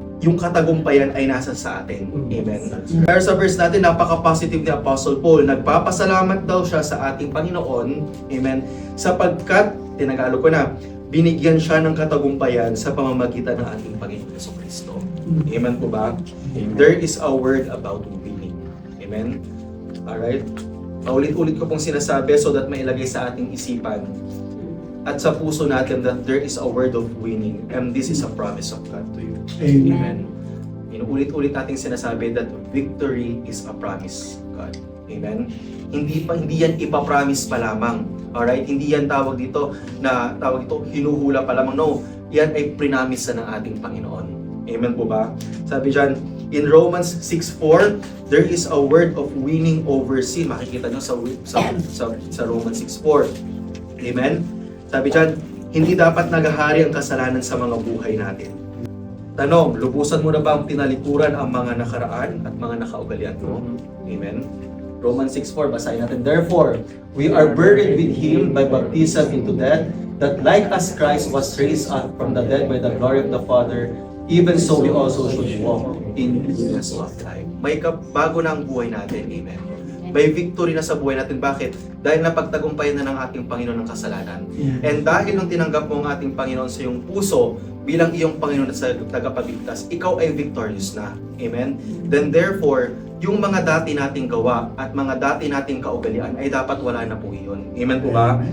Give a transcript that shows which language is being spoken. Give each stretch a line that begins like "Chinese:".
Filipino: Yung katagumpayan ay nasa sa atin. Amen? Pero sa verse natin, napaka-positive ni Apostle Paul. Nagpapasalamat daw siya sa ating Panginoon. Amen? Sapagkat, tinagalog ko na, binigyan siya ng katagumpayan sa pamamagitan ng ating Panginoon Jesucristo. Amen po ba?
English: There is a word about winning. Amen? Alright?
Filipino: Ulit-ulit ko pong sinasabi
English: so that
Filipino: mailagay sa ating isipan at sa puso natin
English: that there is a word of winning and this is a promise of God to you. Amen.
Filipino: Ulit-ulit nating sinasabi
English: that victory is a promise of God.
Filipino: Amen. Hindi yan ipapromise pa lamang. Alright? Hindi yan tawag dito hinuhula pa lamang. No. Yan ay prinamise ng ating Panginoon. Amen po ba? Sabi diyan,
English: in Romans 6:4, there is a word of winning over sin.
Filipino: Makikita nyo sa Romans 6:4. Amen? Sabi diyan, hindi dapat naghahari ang kasalanan sa mga buhay natin. Tanong, lubusan mo na ba ang tinalikuran ang mga nakaraan at mga nakaugalian mo? Amen? Romans 6:4, basahin natin.
English: Therefore, we are buried with Him by baptism into death, that like as Christ was raised up from the dead by the glory of the Father, even so we also should walk in newness of life.
Filipino: May bago na ang buhay natin. Amen. May victory na sa buhay natin. Bakit? Dahil napagtagumpayan na ng ating Panginoon ng kasalanan. And dahil nung tinanggap mo ang ating Panginoon sa iyong puso bilang iyong Panginoon at sa tagapagligtas, ikaw ay victorious na. Amen? Then therefore, yung mga dati nating gawa at mga dati nating kaugalian ay dapat wala na po iyon. Amen po ba?